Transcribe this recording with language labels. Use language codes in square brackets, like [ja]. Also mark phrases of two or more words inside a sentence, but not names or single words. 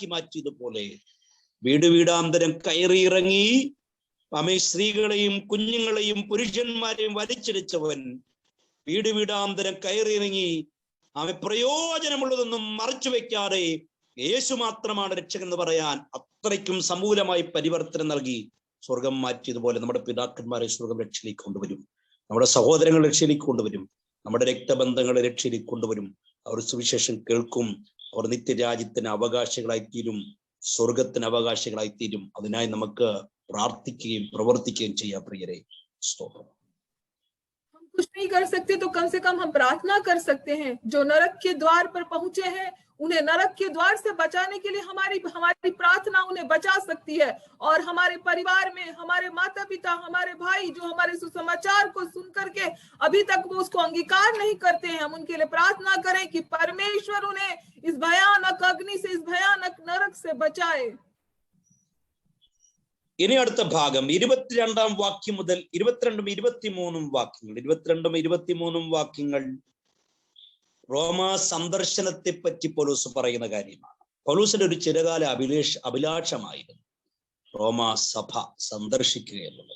[ml] മാറ്റിയതുപോലെ വീട് വീടാന്തരം കയറിയിറങ്ങി സ്ത്രീകളെയും കുഞ്ഞുങ്ങളെയും പുരുഷന്മാരെയും വലിച്ചിടിച്ചവൻ വീട് വീടാന്തരം കയറിയിറങ്ങി പ്രയോജനമുള്ളതൊന്നും മറച്ചു വെക്കാതെ യേശു മാത്രമാണ് രക്ഷകൻ എന്ന് പറയാൻ അത്രയ്ക്കും സമൂലമായി പരിവർത്തനം നൽകി സ്വർഗം മാറ്റിയതുപോലെ നമ്മുടെ പിതാക്കന്മാരെ സ്വർഗം രക്ഷയിലേക്ക് കൊണ്ടുവരും. നമ്മുടെ സഹോദരങ്ങൾ രക്ഷയിലേക്ക് കൊണ്ടുവരും. നമ്മുടെ രക്തബന്ധങ്ങളെ രക്ഷയിലേക്ക് കൊണ്ടുവരും. അവർ സുവിശേഷം കേൾക്കും. അവർ നിത്യരാജ്യത്തിന് അവകാശികളായിത്തീരും, സ്വർഗത്തിന് അവകാശികളായിത്തീരും. അതിനായി നമുക്ക് പ്രാർത്ഥിക്കുകയും പ്രവർത്തിക്കുകയും ചെയ്യാം. പ്രിയരെ, സ്തോത്രം. [hi] कुछ नहीं कर सकते तो कम से कम हम प्रार्थना कर सकते हैं। जो नरक के द्वार पर पहुंचे हैं, उन्हें नरक के द्वार से बचाने के लिए हमारी प्रार्थना उन्हें बचा सकती है। और हमारे परिवार में हमारे माता पिता, हमारे भाई जो हमारे सुसमाचार को सुन करके अभी तक वो उसको अंगीकार नहीं करते हैं, हम उनके लिए प्रार्थना करें कि परमेश्वर उन्हें इस भयानक अग्नि से, इस भयानक नरक से बचाए। [ml] ഇനി അടുത്ത ഭാഗം 22-ാം വാക്യം മുതൽ 22-23 വാക്യങ്ങൾ. 22-23 വാക്യങ്ങൾ റോമാ സന്ദർശനത്തെ പറ്റി പൗലോസ് പറയുന്ന കാര്യമാണ്. പൗലോസിന്റെ ഒരു ചിരകാല അഭിലാഷമായിരുന്നു റോമാ സഭ സന്ദർശിക്കുക എന്നുള്ളത്.